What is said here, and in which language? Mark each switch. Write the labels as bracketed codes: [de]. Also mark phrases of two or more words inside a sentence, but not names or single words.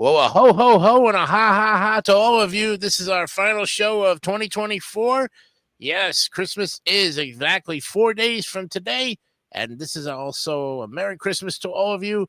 [en] ho, ho, ho, and a ha, ha, ha to all of you. This is our final show of 2024. Yes, Christmas is exactly 4 days from today. And this is also a Merry Christmas to all of you.